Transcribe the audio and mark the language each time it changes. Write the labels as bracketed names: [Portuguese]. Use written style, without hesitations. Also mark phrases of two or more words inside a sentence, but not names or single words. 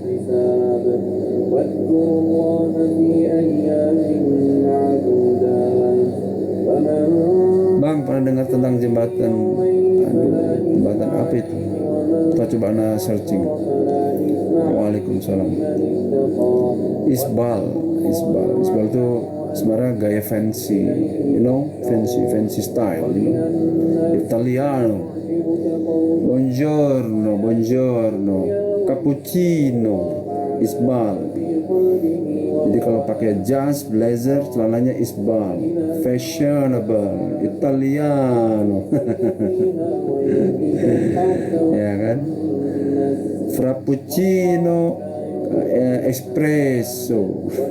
[Indonesian] Bang, pernah dengar tentang jembatan apa itu? Kita coba searching. Waalaikumsalam. Isbal itu sebenarnya gaya [English] fancy, fancy style, [Indonesian] Italiano. [Italian] Buongiorno, cappuccino, [Indonesian] isbal. Jadi kalau pakai jas, blazer, celananya isbal, fashionable, Italiano. Ya kan? Frappuccino, espresso.